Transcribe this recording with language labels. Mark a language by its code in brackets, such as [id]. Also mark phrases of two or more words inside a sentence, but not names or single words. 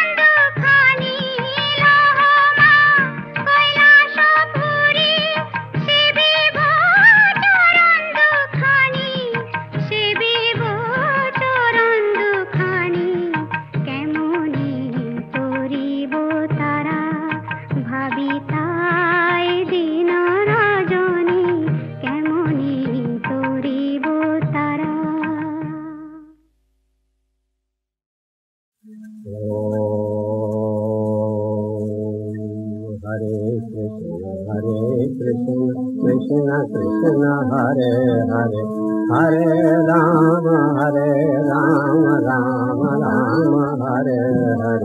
[bn] দুখানি, লহ মা কৈলাস পুরী সেবিব চরণ দুখানি, সেবিব চরণ দুখানি, কেমনি করিব তারা ভাবি তাই দিন রজনী, কেমনি করিব তারা। [sa] हरे कृष्ण कृष्ण कृष्ण हरे हरे, हरे राम राम राम हरे हरे।